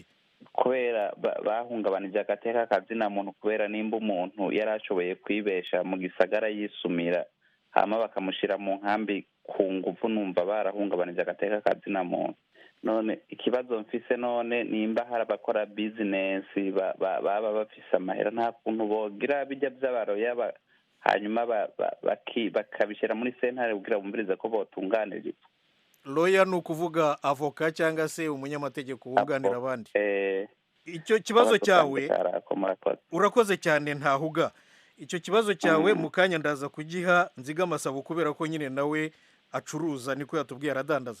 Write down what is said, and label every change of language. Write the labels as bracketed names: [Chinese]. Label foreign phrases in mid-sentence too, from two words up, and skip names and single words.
[Rundi] Kubera bahungabanije agateka kazina muntu, kubera nimba umuntu yarashoboye kwibesha mu gisagara yisumira hama bakamushira mu nkambi ku nguvu, numva barahungabanije agateka kazina muntu. none ikibazo mfise none nimba hari abakora business baba bafise amahera, nta kuntu bogira bijya by'abaroya hanyuma bakabishyira muri sentare kugira bumvirize ko botunganirizwa. [Kinyarwanda] loya ni ukuvuga avoka cyangwa se umunyamategeko wunganira abandi. Icyo kibazo cyawe urakoze cyane ntahuga. Icyo kibazo cyawe mu kanya ndaza kugiha Nzigamasabo kubera ko nyine nawe acuruza niko yatubwiye aradandaza.